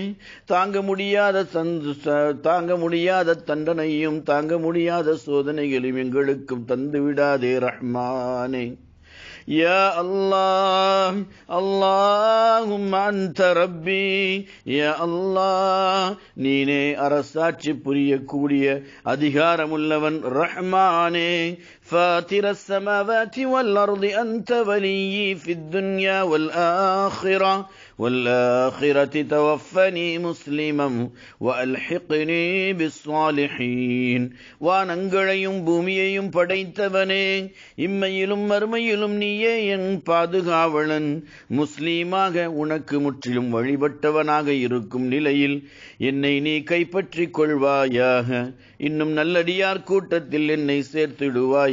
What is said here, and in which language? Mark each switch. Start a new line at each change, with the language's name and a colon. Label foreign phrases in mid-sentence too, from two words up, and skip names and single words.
Tamil: தாங்க முடியாத தண்டனையும் தாங்க முடியாத சோதனைகளையும் எங்களுக்கும் தந்து விடாதே ரஹ்மானே.
Arabic: يا الله، اللهم أنت ربي. يا الله,
Tamil: நீனே அரசாட்சி புரியக்கூடிய அதிகாரமுள்ளவன் ரஹ்மானே.
Arabic: فاطر السماوات والأرض أنت وليي في الدنيا والآخرة توفني مسلما وألحقني بالصالحين.
Tamil: வானங்களையும் பூமியையும் படைத்தவனே, இம்மையிலும் மறுமையிலும் நீயே என் பாதுகாவலன். முஸ்லீமாக உனக்கு முற்றிலும் வழிபட்டவனாக இருக்கும் நிலையில் என்னை நீ கைப்பற்றிக் கொள்வாயாக. இன்னும் நல்லடியார் கூட்டத்தில் என்னை சேர்த்திடுவாயாக.